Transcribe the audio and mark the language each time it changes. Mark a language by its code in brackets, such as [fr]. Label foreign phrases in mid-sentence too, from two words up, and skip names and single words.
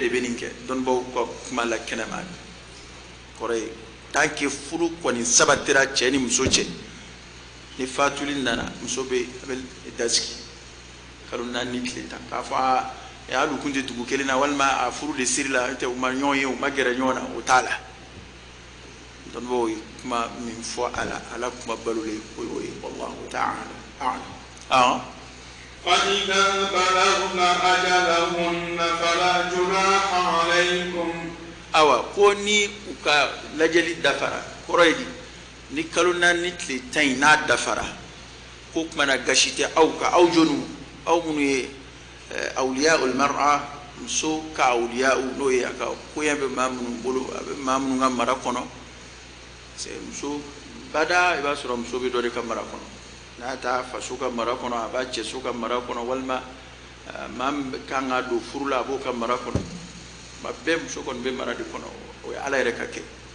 [bm] de bɛ nin kɛ dɔnnibaw ka kuma la kɛnɛma kɔrɔ ye [fr] tant que [bm] furu kɔni sabatira cɛ ni muso cɛ ni fatuli nana muso bɛ a bɛ dasigi kalo 4 ni tile 10 k'a fɔ hali u kun tɛ dugu kelen na walima a furu de siri la u ma ɲɔgɔn ye u ma gɛrɛ ɲɔgɔn na o t'a la dɔnnibaw ye kuma min fɔ a la ala kuma balolen o y'o ye [ar] والله تعالى أعلم. فإذا بلغن أجلهن فلا جناح عليكم. [bm] awa ko ni u ka lajɛli dafara kɔrɔ ye di ni kalo 4 ni tile 10 n'a dafara ko kumana gasi tɛ aw ka aw jonu aw minnu ye [ar] أولياء المرأة [bm] muso ka awliya n'o ye a ka koɲɛ bɛ maa minnu bolo a bɛ maa minnu ka mara kɔnɔ muso bada i b'a sɔrɔ muso bɛ dɔ de ka mara kɔnɔ n'a ta faso ka mara kɔnɔ a b'a cɛso ka mara kɔnɔ walima maa min kan ka don furu la a b'o ka mara kɔnɔ ma bɛɛ muso kɔni bɛ mara de kɔnɔ o ye ala yɛrɛ ka kɛ